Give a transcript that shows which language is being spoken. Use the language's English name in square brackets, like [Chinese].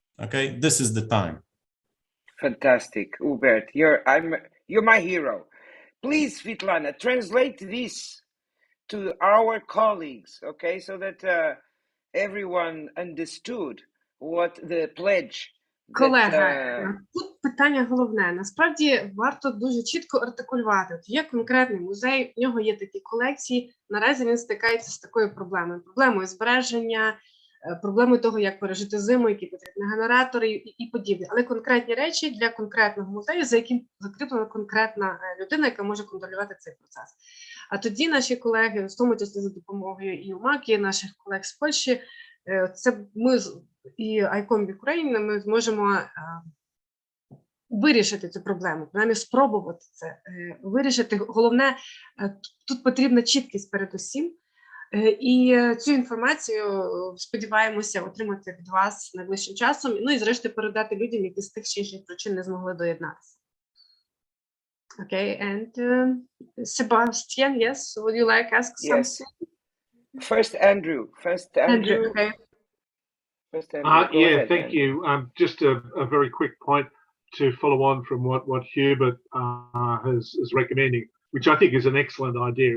[English] Okay, this is the time. Fantastic, Hubert. You're my hero. Please, Svetlana, translate this to our colleagues, okay, so that everyone understood what the pledge. [Ukrainian] Колега, тут питання головне. Насправді варто дуже чітко артикулювати. От є конкретний музей, в нього є такі колекції. Наразі він стикається з такою проблемою. Проблемою збереження, проблемою того, як пережити зиму, які потрібні генератори і подібне. Але конкретні речі для конкретного музею, за яким закріплена конкретна людина, яка може контролювати цей процес. А тоді наші колеги, в тому числі за допомогою і UMAC, і наших колег з Польщі, це ми і ICOM-Ukraine, ми зможемо вирішити цю проблему, принаймні спробувати це вирішити. Головне, тут потрібна чіткість передусім. І цю інформацію сподіваємося отримати від вас найближчим часом, ну і зрештою передати людям, які з тих чи інших причин не змогли доєднатися. [English] Okay, and Sebastian, yes, would you like to ask something? First, Andrew. Andrew, okay. First, Andrew, yeah, ahead, thank Andrew. you. Just a very quick point to follow on from what Hubert is recommending, which I think is an excellent idea.